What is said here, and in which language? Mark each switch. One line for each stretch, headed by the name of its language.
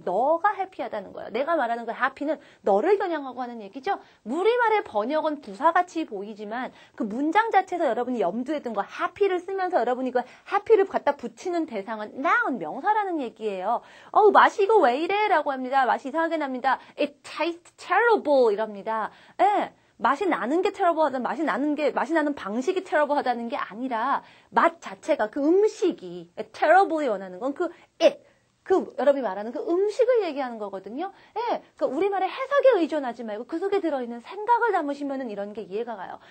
Korean: 너가 해피하다는 거예요. 내가 말하는 그 happy는 너를 겨냥하고 하는 얘기죠. 우리말의 번역은 부사같이 보이지만 그 문장 자체에서 여러분이 염두에 둔 거 happy를 쓰면서 여러분이 그 happy를 갖다 붙이는 대상은 noun, 명사라는 얘기예요. 맛이 이거 왜 이래? 라고 합니다. 맛이 이상하게 납니다.
English: It tastes terrible
Korean: 이럽니다. 예. 맛이 나는 게 terrible하다. 맛이 나는 방식이 terrible하다는 게 아니라 맛 자체가 그 음식이 terrible이 원하는 건 여러분이 말하는 그 음식을 얘기하는 거거든요. 예, 그러니까 우리말의 해석에 의존하지 말고 그 속에 들어있는 생각을 담으시면은 이런 게 이해가 가요.